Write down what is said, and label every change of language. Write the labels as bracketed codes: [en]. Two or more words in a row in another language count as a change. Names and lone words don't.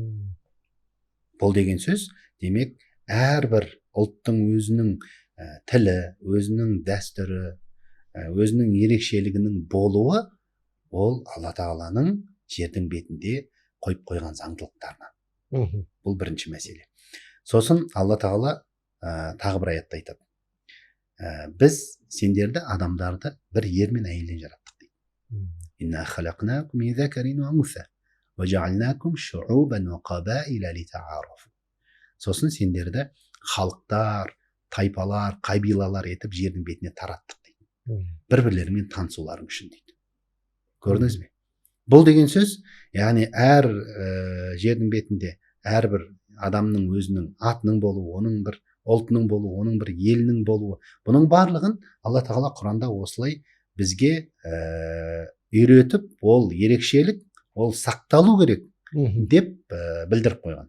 [kk] Бұл деген сөз, демек, әрбір ұлттың өзінің тілі, өзінің дәстүрі, өзінің ерекшелігінің болуы, ол Алла тағаланың жердің бетінде қойып қойған заңдылықтарынан. Бұл бірінші мәселе. Сосын Алла тағала тағы бір аятта айтады. Біз сендерді, адамдарды бір ер мен әйелден жараттық дейді. [ar] إنا خلقناكم من ذكر وأنثى وجعلناكم شعوبا وقبائل لتعارفوا. [kk] Сосын сендерді халықтар, тайпалар, қабилалар етіп жердің бетіне тараттық дейді. Бір-бірлерімен танысуларың үшін дейді. Көрдіңіз бе? Бұл деген сөз, яғни әр жердің бетінде әрбір адамның өзінің атының болуы, оның бір ұлтының болуы, оның бір елінің болуы, бұның барлығын Алла тағала Құранда осылай бізге үйретіп, ол ерекшелік, ол сақталу керек деп білдіріп қойған.